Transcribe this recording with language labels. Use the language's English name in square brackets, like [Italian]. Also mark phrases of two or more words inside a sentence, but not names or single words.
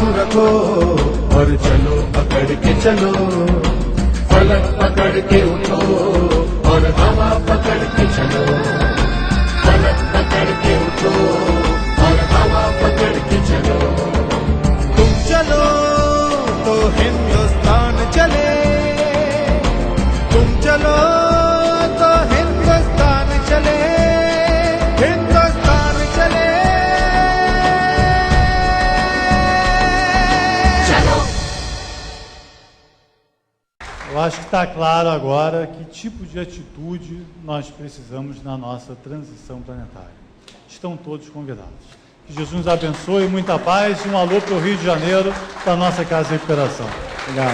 [Hindi] रखो और चलो पकड़ के चलो फलक पकड़ के उठो और हवा पकड़ के चलो फलक पकड़ के उठो और हवा पकड़ के चलो तुम चलो तो हिंदुस्तान चले तुम चलो तो हिंदुस्तान चले हिंदुस्तान चले [Portuguese] Eu acho que está claro agora que tipo de atitude nós precisamos na nossa transição planetária. Estão todos convidados. Que Jesus nos abençoe, muita paz e um alô para o Rio de Janeiro, para a nossa Casa de Recuperação.